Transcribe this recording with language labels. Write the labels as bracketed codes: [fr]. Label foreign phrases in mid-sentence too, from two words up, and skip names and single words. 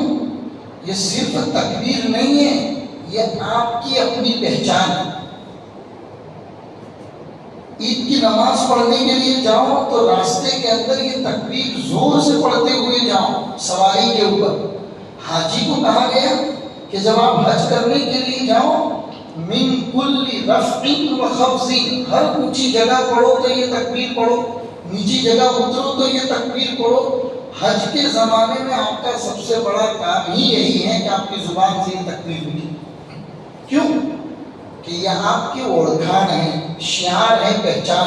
[ur] یہ صرف تکبیر نہیں ہے، یہ آپ کی اپنی پہچان ہے. عید کی نماز پڑھنے کے لیے جاؤ تو راستے کے اندر یہ تکبیر زور سے پڑھتے ہوئے جاؤ سواری کے اوپر. حاجی کو کہا گیا کہ جب آپ حج کرنے کے لیے جاؤ [ar] من کل رفع و خفض، [ur] ہر اونچی جگہ پڑھو تو یہ تکبیر پڑھو، نیچی جگہ اترو تو یہ تکبیر پڑھو. حج کے زمانے میں آپ کا سب سے بڑا کام ہی یہی ہے کہ آپ کی زبان سے یہ تکبیر ملی. کیوں؟ کہ یہ آپ کی اوڑکھان ہے، شعار ہے، پہچان.